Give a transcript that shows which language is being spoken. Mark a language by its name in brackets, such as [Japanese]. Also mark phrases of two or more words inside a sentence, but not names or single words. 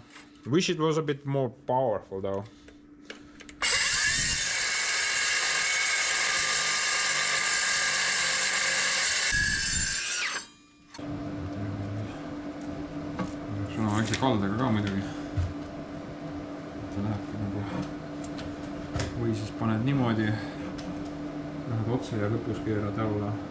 [English] Wish it was a bit more powerful though. [Estonian] Väikse kaldega ka muidugi. Ta lähebki nagu. Või siis paned niimoodi. Lähed otse ja lõpus keerad alla.